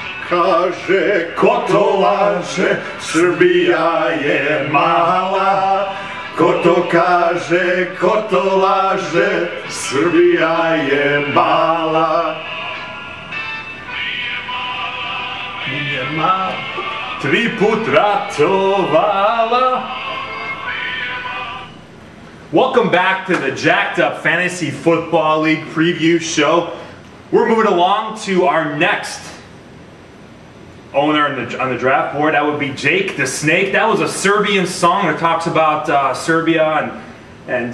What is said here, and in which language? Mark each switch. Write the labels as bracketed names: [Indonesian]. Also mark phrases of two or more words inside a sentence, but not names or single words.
[Serbian] kaže, ko to laže, Srbija je mala. Ko to kaže, ko to laže, Srbija je mala. Nije mala, 3 put ratovala. [English] Welcome back to the Jacked Up Fantasy Football League preview show. We're moving along to our next owner on the draft board. That would be Jake the Snake. That was a Serbian song that talks about Serbia and